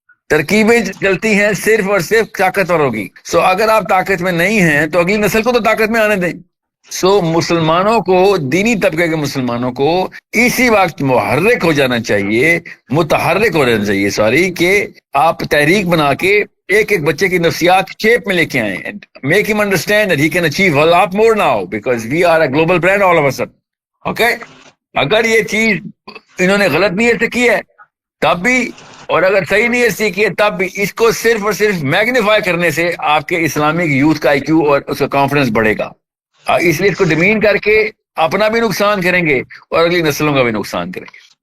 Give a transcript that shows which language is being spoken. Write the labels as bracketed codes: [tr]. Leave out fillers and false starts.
[ur] ترکیبیں چلتی ہیں صرف اور صرف طاقتوروں کی. سو اگر آپ طاقت میں نہیں ہیں تو اگلی نسل کو تو طاقت میں آنے دیں. سو مسلمانوں کو، دینی طبقے کے مسلمانوں کو اسی وقت محرک ہو جانا چاہیے، متحرک ہو جانا چاہیے کہ آپ تحریک بنا کے ایک ایک بچے کی نفسیات شیپ میں لے کے آئیں. [en] Make ہم understand that he can achieve a lot more now because we are a global brand all of a sudden. [ur] Okay, اگر یہ چیز انہوں نے غلط نیت سے کی ہے تب بھی، اور اگر صحیح نیت سے کی ہے تب بھی، اس کو صرف اور صرف میگنیفائی کرنے سے آپ کے اسلامک یوتھ کا آئی کیو اور اس کا کانفیڈنس بڑھے گا. اس لیے اس کو ڈیمین کر کے اپنا بھی نقصان کریں گے اور اگلی نسلوں کا بھی نقصان کریں گے.